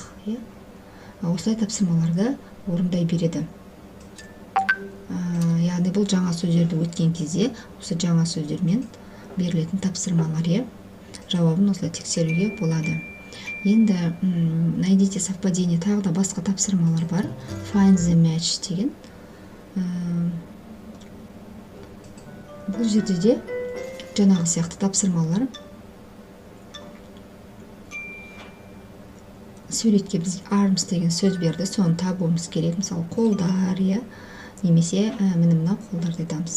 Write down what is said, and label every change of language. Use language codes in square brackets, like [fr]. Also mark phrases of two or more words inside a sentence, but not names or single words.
[kk] Осылай тапсырмаларды орындай береді. Яғни бұл жаңа сөздерді өткен кезде осы жаңа сөздермен берілетін тапсырмалар. Жауабын осылай тексеруге болады. Енді [ru] найдите совпадение, [kk] тағы да басқа тапсырмалар бар. [en] Find the match деген. [kk] Бұл жерде де жаңағы сияқты тапсырмалар. Суретке біз arms деген сөз берді, соны табуымыз керек. Мысалы қолдар, немесе мына қолдарды айтамыз.